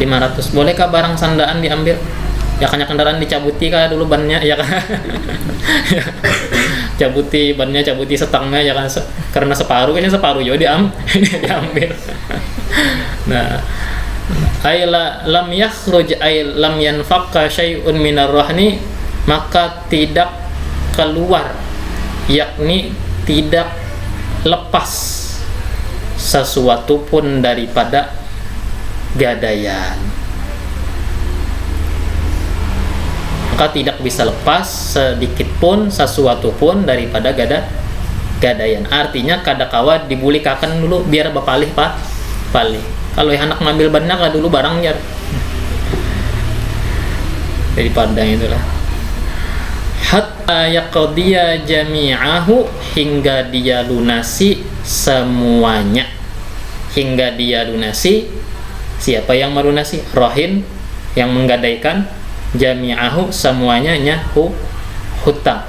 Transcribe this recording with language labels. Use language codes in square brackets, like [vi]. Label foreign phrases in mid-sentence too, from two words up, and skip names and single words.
[id] Bolehkah barang sandaan diambil? Ya kan kendaraan dicabuti kah dulu bannya ya kan? Cabuti bannya, cabuti setengah ya kan, karena separuh juga diambil. [ar] Nah, أي لم يخرج أي لم ينفك شيء من الرهن, [id] maka tidak keluar, yakni tidak lepas sesuatu pun daripada gadaian. Maka tidak bisa lepas sedikit pun, sesuatu pun daripada gadaian. [bjn] Artinya kadakawa dibulikakan dulu biar bapalih palih. [id] Kalau yang anak ngambil banyak lah dulu barangnya daripada itulah. [ar] حتى يقضي جميعه, [id] hingga dia lunasi semuanya. Hingga dia lunasi. Siapa yang melunasi? Rahin yang menggadaikan. Jami'ahu, semuanya, nya hutang.